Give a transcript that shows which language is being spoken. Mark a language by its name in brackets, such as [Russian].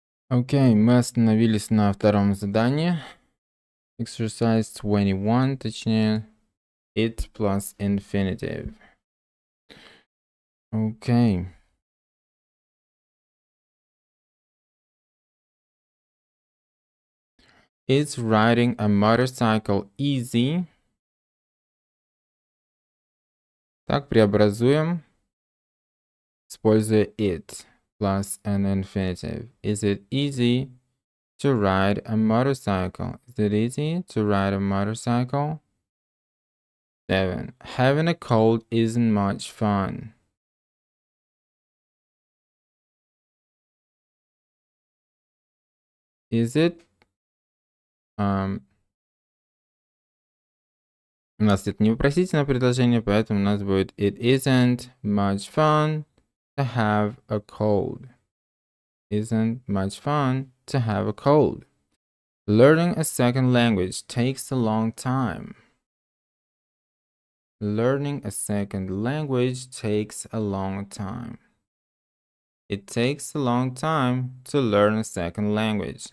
[Russian] Окей, мы остановились на втором задании. [English] Exercise 21, точнее, it plus infinitive. [Russian] Окей. [English] Is riding a motorcycle easy? [Russian] Так, преобразуем, используя [English] it plus an infinitive. Is it easy to ride a motorcycle? Is it easy to ride a motorcycle? 7. Having a cold isn't much fun. Is it? [Russian] У нас это не вопросительное предложение, поэтому у нас будет [English] it isn't much fun to have a cold. Isn't much fun to have a cold. Learning a second language takes a long time. Learning a second language takes a long time. It takes a long time to learn a second language.